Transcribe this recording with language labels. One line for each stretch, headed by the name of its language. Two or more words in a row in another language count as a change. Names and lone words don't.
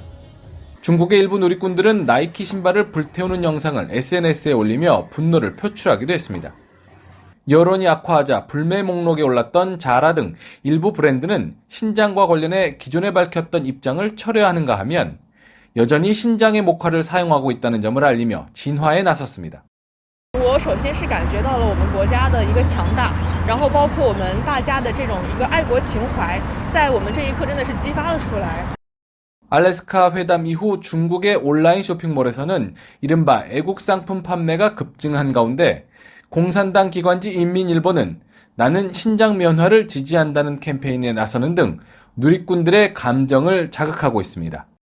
Korean: 중국의 일부 누리꾼들은 나이키 신발을 불태우는 영상을 SNS에 올리며 분노를 표출하기도 했습니다. 여론이 악화하자 불매 목록에 올랐던 자라 등 일부 브랜드는 신장과 관련해 기존에 밝혔던 입장을 철회하는가 하면 여전히 신장의 목화를 사용하고 있다는 점을 알리며 진화에 나섰습니다.
Chinese: 我首先是感觉到了我们国家的一个强大，然后包括我们大家的这种一个爱国情怀，在我们这一刻真的是激发了出来。
Korean: 알래스카 회담 이후 중국의 온라인 쇼핑몰에서는 이른바 애국 상품 판매가 급증한 가운데 공산당 기관지 인민일보는 나는 신장 면화를 지지한다는 캠페인에 나서는 등 누리꾼들의 감정을 자극하고 있습니다.